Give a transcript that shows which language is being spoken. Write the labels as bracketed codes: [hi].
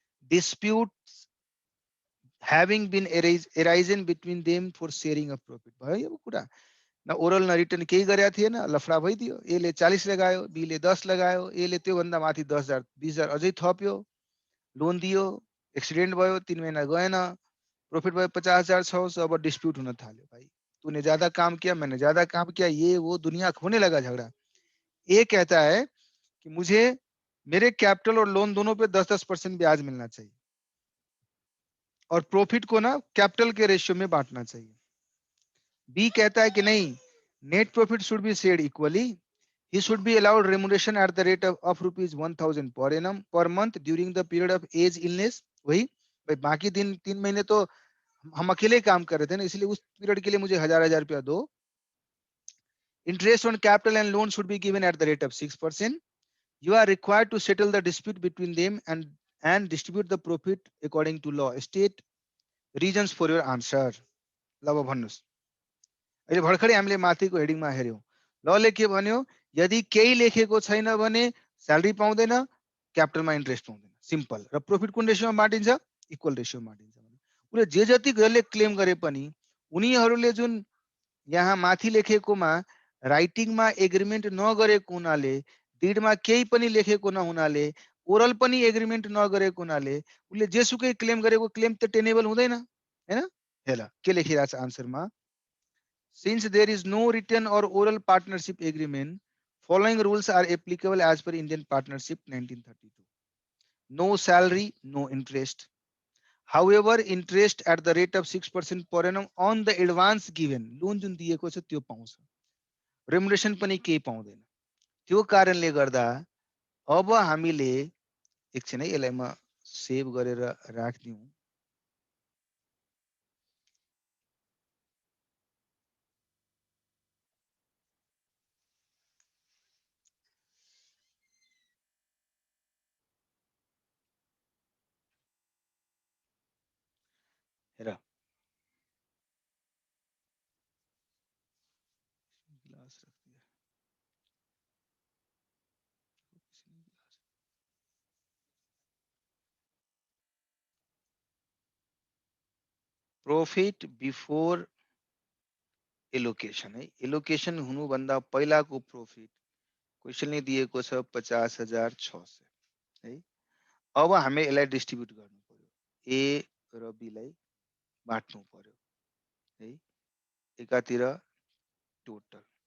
[en] Disputes having been arisen between them for sharing of profit। [ne] भयो यो कुरा, न ओरल न रिटर्न केही गरेका थिएन, लफडा भइदियो। ए ले 40 लगायो, बी ले 10 लगायो, ए ले त्यो भन्दा माथि 10,000 20,000 अझै थप्यो, लोन दियो, एक्सिडेन्ट भयो, 3 महीना गएन, प्रॉफिट भयो 50,600। [hi] अब डिस्प्यूट होना थाल्यो, भाई तूने ज्यादा काम किया, मैंने ज्यादा काम किया, ये वो दुनिया होने लगा झगड़ा। ए कहता है कि मुझे मेरे कैपिटल और लोन दोनों पे 10-10% ब्याज मिलना चाहिए और प्रॉफिट को ना कैपिटल के रेशियो में बांटना चाहिए। बी कहता है कि नहीं, [en] Net profit should be shared equally, he should be allowed remuneration at the rate of rupees 1,000 per annum per month during the period of age illness। [hi] वही भाई, बाकी 3 महीने तो हम अकेले काम कर रहे थे ना, इसलिए उस पीरियड के लिए मुझे 1,000 रुपया दो। [en] Interest on capital and loan should be given at the rate of 6%। You are required to settle the dispute between them and distribute the profit according to law। State reasons for your answer। [ne] ल भन्नुस्, अहिले भर्खरै हामीले माथिको हेडिङमा हेर्यौं, लले के भन्यो, यदि केही लेखेको छैन भने स्यालेरी पाउँदैन, क्यापिटलमा इन्ट्रेस्ट पाउँदैन, सिम्पल। र प्रॉफिट कुन रेशियोमा बाँडिन्छ, इक्वल रेशियोमा बाँडिन्छ। उले जे जति जसले क्लेम गरे पनि उनीहरूले जुन यहाँ माथि लेखेकोमा राइटिङमा एग्रीमेन्ट नगरेको हुनाले, डिडमा केही पनि लेखेको नहुनाले, ओरल पनि एग्रीमेन्ट नगरेको हुनाले उले जेसुकै क्लेम गरेको क्लेम त टेनेबल हुँदैन हैन। हेला के लेखिरहेको छ आन्सरमा, [en] since there is no written or oral partnership agreement, following rules are applicable as per Indian Partnership 1932। No salary, no interest। However, interest at the rate of 6% per annum on the advance given। [ne] Loan जुन दिएको छ त्यो पाउँछ, remuneration पनि केही पाउँदैन। त्यो कारणले गर्दा अब हामीले एकछिन है, यसलाई म सेभ गरेर राख्दिउँ। [hi] हेर, ग्लास रख दिया। [ne] प्रॉफिट बिफोर एलोकेशन है। एलोकेशन हुनुभन्दा पहिलाको प्रॉफिट क्वेशनले दिएको छ 50,600 है। अब हामी यसलाई डिस्ट्रिब्युट गर्नु पर्यो, ए र बी लाई बाँट्नु पर्यो है, एकातिर टोटल।